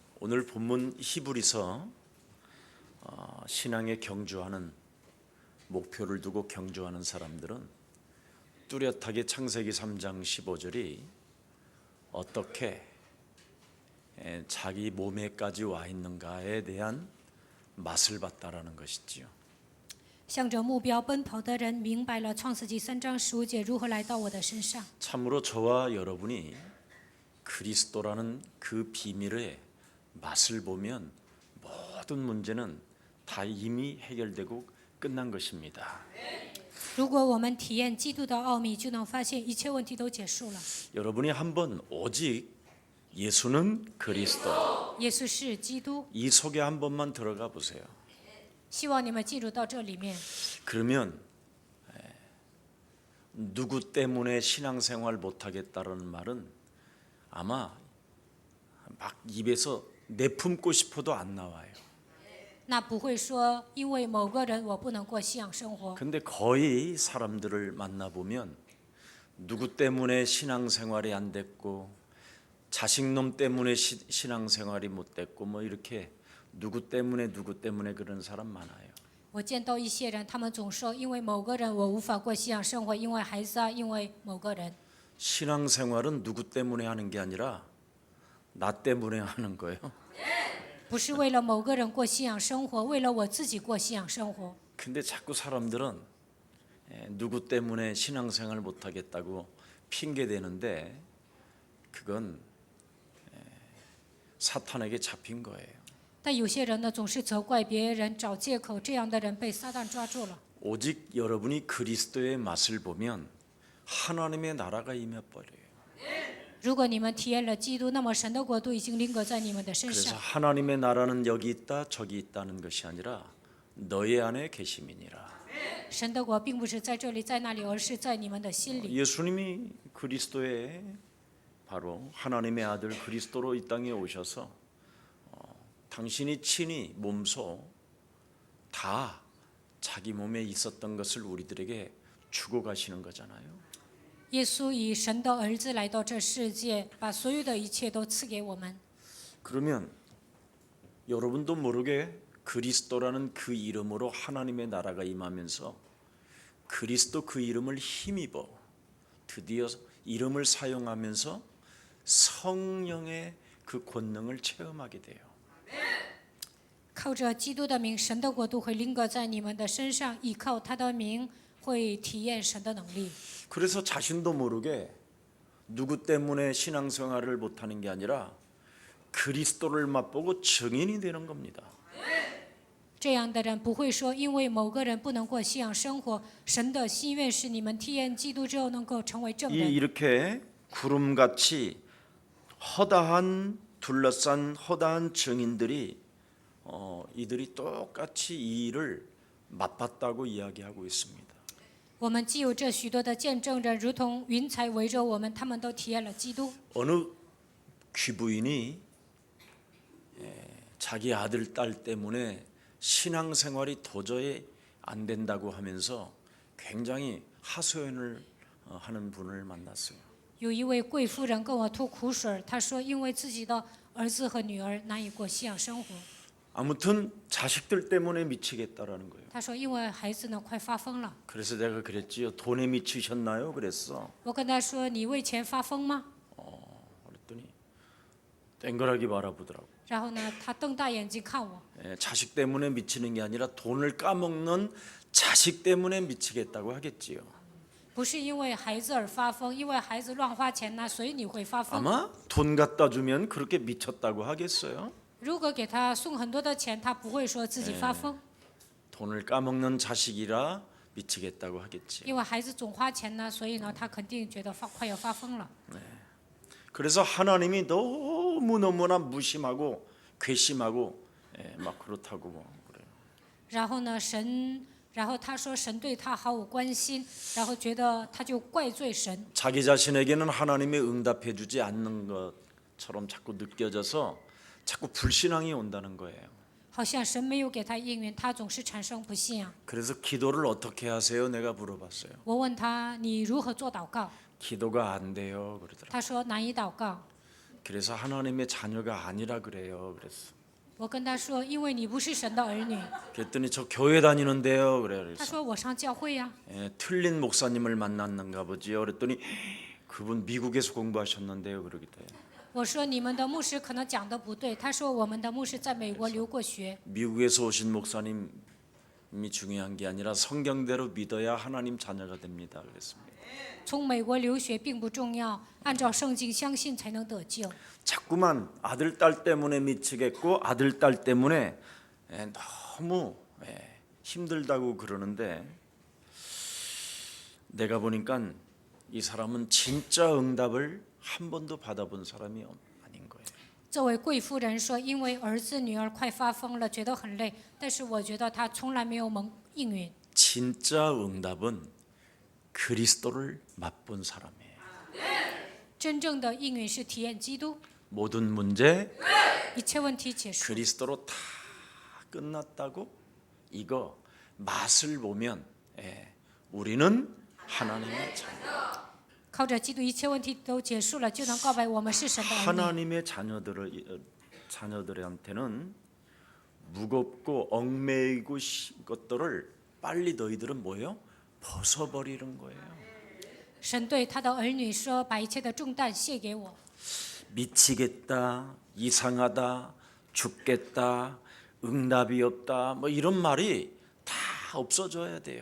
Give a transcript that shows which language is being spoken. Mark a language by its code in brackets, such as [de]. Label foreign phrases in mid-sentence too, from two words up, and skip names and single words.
[ko] 오늘 본문 히브리서 신앙에 경주하는 목표를 두고 경주하는 사람들은 뚜렷하게 창세기 3장 15절이 어떻게 자기 몸에까지 와 있는가에 대한 맛을 봤다라는 것이지요. [zh] 向着目标奔跑的人明白了创世纪3章15节如何来到我的身上。 [ko] 참으로 저와 여러분이 그리스도라는 그 비밀의 맛을 보면 모든 문제는 다 이미 해결되고 끝난 것입니다. [zh] 如果我们体验基督的奥秘，就能发现一切问题都结束了。 [ko] 여러분이 한번 오직 예수는 그리스도 [zh] 耶稣是基督， [ko] 이 속에 한 번만 들어가 보세요. [zh] 希望你们进入到这里面。 [ko] 그러면 누구 때문에 신앙생활 못하겠다는 말은 아마 막 입에서 내품고 싶어도 안 나와요. [zh] 那不会说因为某个人我不能过信仰生活。 [ko] 근데 거의 사람들을 만나보면 누구 때문에 신앙생활이 안 됐고 자식놈 때문에 신앙생활이 못 됐고 뭐 이렇게 누구 때문에 그런 사람 많아요. [zh] 我见到一些人，他们总说因为某个人我无法过信仰生活，因为孩子啊，因为某个人。 [ko] 신앙생활은 누구 때문에 하는 게 아니라 나 때문에 하는 거예요. [zh] 不是为了某个人过信仰生活，为了我自己过信仰生活。 [ko] 근데 자꾸 사람들은 누구 때문에 신앙생활 못 하겠다고 핑계 대는데 그건 사탄에게 잡힌 거예요. [zh] 但有些人呢，总是责怪别人，找借口，这样的人被撒旦抓住了。 [ko] 오직 여러분이 그리스도의 맛을 보면 하나님의 나라가 임해 버려요. [zh] 如果你们体验了基督，那么神的国度已经临格在你们的身 [ko] 그래서 [zh] 上。 [ko] 하나님의 나라는 여기 있다 저기 있다는 것이 아니라 너희 안에 계심이니라. [zh] 神的国并不是在这里在那里，而是在你们的心里。 [ko] 예수님이 그리스도의 바로 하나님의 아들 그리스도로 이 땅에 오셔서 당신이 친히 몸소 다 자기 몸에 있었던 것을 우리들에게 주고 가시는 거잖아요. [zh] 耶稣以神的儿子来到这世界，把所有的一切都赐给我们。 [ko] 그러면 여러분도 모르게 그리스도라는 그 이름으로 하나님의 나라가 임하면서 그리스도 그 이름을 힘입어 드디어 이름을 사용하면서 성령의 그 권능을 체험하게 돼요. [zh] 靠着基督的名，神的国度会临格在你们的身上；依靠他的名，会体验神的能力。 [ko] 그래서 자신도 모르게 누구 때문에 신앙생활을 못하는 게 아니라 그리스도를 맛보고 증인이 되는 겁니다. [zh] 这样的人不会说因为某个人不能过信仰生活，神的心愿是你们体验基督之后能够成为证人。 [ko] 이렇게 구름같이 허다한 둘러싼 허다한 증인들이 이들이 똑같이 이 일을 맛봤다고 이야기하고 있습니다. [zh] 我们既有这许多的见证人，如同云彩围着我们，他们都体验了基督。 [ko] 어느 귀부인이 자기 아들 딸 때문에 신앙생활이 도저히 안 된다고 하면서 굉장히 하소연을 하는 분을 만났어요. [zh] 有一位贵妇人跟我吐苦水，她说因为自己的儿子和女儿难以过信仰生活。 [ko] 아무튼 자식들 때문에 미치겠다라는 거예요. [zh] 她说因为孩子呢快发疯了。 [ko] 그래서 내가 그랬지요. 돈에 미치셨나요? 그랬어. [zh] 我跟她说你为钱发疯吗？ [ko] 그랬더니 땡그랗게 바라보더라고. [zh] 然后呢，她瞪大眼睛看我。 [ko] 자식 때문에 미치는 게 아니라 돈을 까먹는 자식 때문에 미치겠다고 하겠지요. [zh] 不是因为孩子而发疯，因为孩子乱花钱呢，所以你会发疯。 [ko] 아마 돈 갖다 주면 그렇게 미쳤다고 하겠어요. [zh] 如果给他送很多的钱，他不会说自己发疯， [ko] 돈을 까먹는 자식이라 미치겠다고 하겠지. [zh] 因为孩子总花钱呢，所以呢，他肯定觉得快要发疯了。 [ko] 그래서 하나님이 너무너무나 무심하고 괘씸하고 막 그렇다고 그래요. [zh] 然后呢，然后他说神对他毫无关心，然后觉得他就怪罪神。 [ko] 자기 자신에게는 하나님이 응답해 주지 않는 것처럼 자꾸 느껴져서 자꾸 불신앙이 온다는 거예요. [zh] 好像神没有给他应允，他总是产生不信仰。 [ko] 그래서 기도를 어떻게 하세요? 내가 물어봤어요. [zh] 我问他你如何做祷告， [ko] 기도가 안 돼요. 그러더라고요. [zh] 他说难以祷告。 [ko] 그래서 하나님의 자녀가 아니라 그래요. 그랬어. [zh] 我跟他说，因为你不是神的儿女。 [ko] 그랬더니 저 교회 다니는데요. 그래. [zh] 他 [ko] 그래서 [zh] 说我上教会呀。 [ko] 틀린 목사님을 만났는가 보지요. 그랬더니 그분 미국에서 공부하셨는데요. 그러기도 해요. [zh] 我说你们的牧师可能讲的不对。他说我们的牧师在美国留过学。 [ko] 미국에서 오신 목사님이 중요한 게 아니라 성경대로 믿어야 하나님 자녀가 됩니다. 그랬습니다. [zh] 从美国留学并不重要，按照圣经相信才能得救。 [ko] 자꾸만 아들 딸 때문에 미치겠고 아들 딸 때문에 너무 힘들다고 그러는데 내가 보니까 이 사람은 진짜 응답을 한 번도 받아본 사람이 아닌 거예요. [zh] 这位贵夫人说，因为儿子女儿快发疯了，觉得很累，但是我觉得他从来没有蒙应允。 [ko] 진짜 응답은 그리스도를 맛본 사람이에요. [zh] 真正的应允是体验基督， [ko] 모든 문제 [zh] 一切问题结束。 [ko] 그리스도로 다 끝났다고 이거 맛을 보면 우리는 하나님의 자녀. [zh] 靠着基督，一切问题都结束了，就能告白我们是神的儿女。 [ko] 하나님의 자녀들한테는 무겁고 얽매이고 것들을 빨리 너희들은 뭐예요? 벗어버리는 거예요. [zh] 神对他的儿女说：“把一切的重担卸给我。 [ko] 미치겠다, 이상하다, 죽겠다, 응답이 없다, 뭐 이런 말이 다 없어져야 돼요.